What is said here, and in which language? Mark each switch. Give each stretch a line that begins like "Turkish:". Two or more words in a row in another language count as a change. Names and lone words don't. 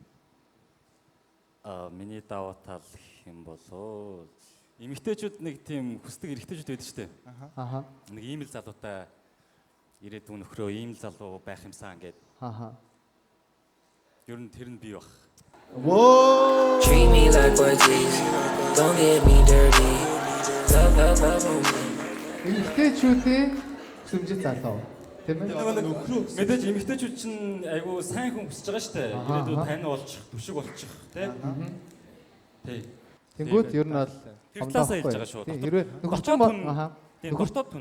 Mongolian: Миний давуу тал гэх юм бол эмэгтэйчүүд нэг тийм хүсдэг эрэгтэйчүүд байдаг шүү дээ. Аха. Нэг ийм л залуутай ирээдүйн нөхрөө ийм л залуу байх юмсан гэдэг. Аха. Ер нь тэр нь бий баг.
English: Whoa. Treat me like what is. Don't get me dirty. Love me.
Mongolian: Эмэгтэйчүүдийн хүсэмжит залуу. Тийм ээ. Мэдээж эмэгтэйчүүд чинь айгүй сайн хүн хүсэж байгаа шүү дээ. Ирээдүйд тань болчих, түшиг болчих тий. Тий. Тэнгүүд ер нь бол тэр талаасаа хэлж байгаа шүү. Хэрвээ нөхөрчөн бол аха. Нөхөртөө түн.